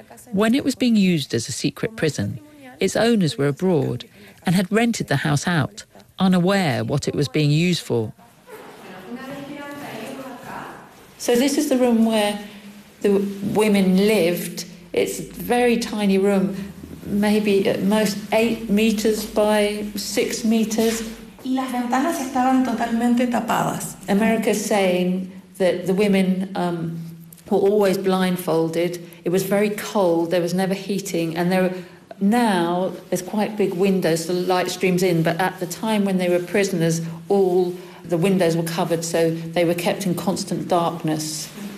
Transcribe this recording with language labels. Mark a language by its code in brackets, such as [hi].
[en] When it was being used as a secret prison, its owners were abroad and had rented the house out, unaware what it was being used for. So this is the room where the women lived. It's a very tiny room, maybe at most 8 metres by 6 metres. [es] Las ventanas estaban totalmente tapadas. [en] America's saying that the women were always blindfolded. It was very cold, there was never heating, and there were, now there's quite big windows, so the light streams in, but at the time when they were prisoners, all the windows were covered, so they were kept in constant darkness.